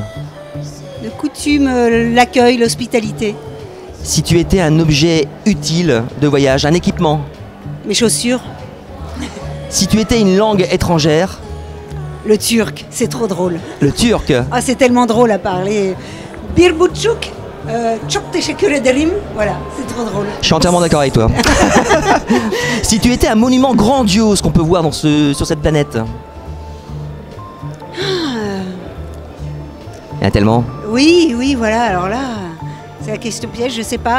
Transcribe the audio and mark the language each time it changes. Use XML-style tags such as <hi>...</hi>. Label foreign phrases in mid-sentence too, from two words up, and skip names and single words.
<fr>de coutume, l'accueil, l'hospitalité. si tu étais un objet utile de voyage, un équipement, Mes chaussures, si tu étais une langue étrangère, le turc, c'est trop drôle. le turc, Ah, c'est tellement drôle à parler.</fr> <tr>Bir buçuk, çok teşekkür ederim.</tr> <fr>Voilà, c'est trop drôle. je suis entièrement d'accord avec toi. Si tu étais un monument grandiose qu'on peut voir sur cette planète, il y en a tellement. Oui, oui, voilà, alors là, c'est la question piège, je sais pas.</fr>